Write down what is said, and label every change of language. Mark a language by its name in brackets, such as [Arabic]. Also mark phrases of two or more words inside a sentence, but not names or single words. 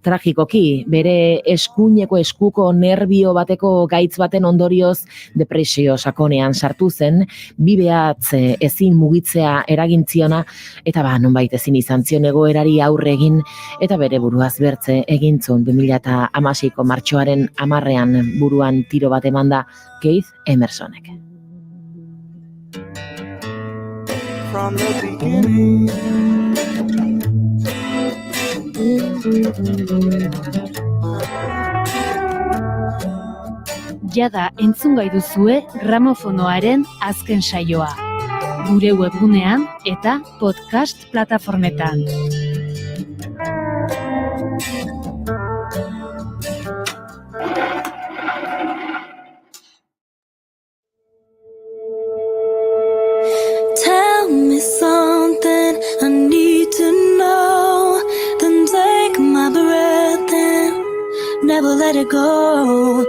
[Basque] tragikoki, bere eskuko nerbio bateko gaitz baten ondorioz depresio sakonean sartu zen, bi behatz ezin mugitzea eragintziona, eta nonbait ezin izan zion egoerari aurre egin, eta bere buruaz bertze egintzun 2016ko martxoaren 10ean buruan tiro bat emanda Keith Emersonek. [English] From the beginning. [Basque] Jada entzungai duzue gramofonoaren azken saioa. Gure webgunean eta podcast plataformetan. [English] Tell me something I need to know, then take my breath and never let it go.